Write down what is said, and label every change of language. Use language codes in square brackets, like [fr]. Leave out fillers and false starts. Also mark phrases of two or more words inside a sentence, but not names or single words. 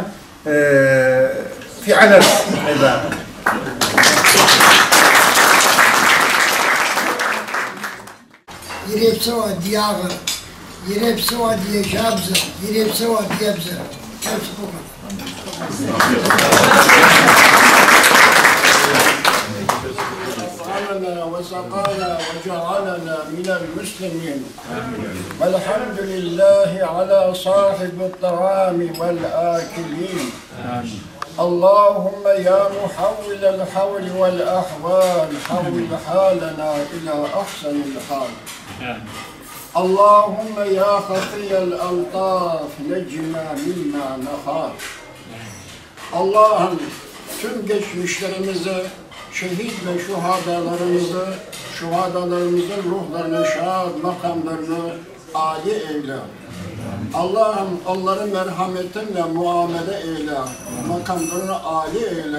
[tr] Fi'alen. Yirepseva diyağı, yirepseva diye şabzı, yirepseva diyebzı. Hepsi bu kadar. [ar] وسقانا وجعلنا من المسلمين والحمد لله على صاحب الطعام والآكلين اللهم يا محول الحول والأحوال حول حالنا إلى أحسن الحال اللهم يا خفي الألطاف نجنا مما نخاف [tr] Allah'ım tüm geçmişlerimizi, şehit ve şuhadalarımızın ruhlarını, şad makamlarını âli eyle. Allah'ım onları merhametinle muamele eyle, makamlarını âli eyle.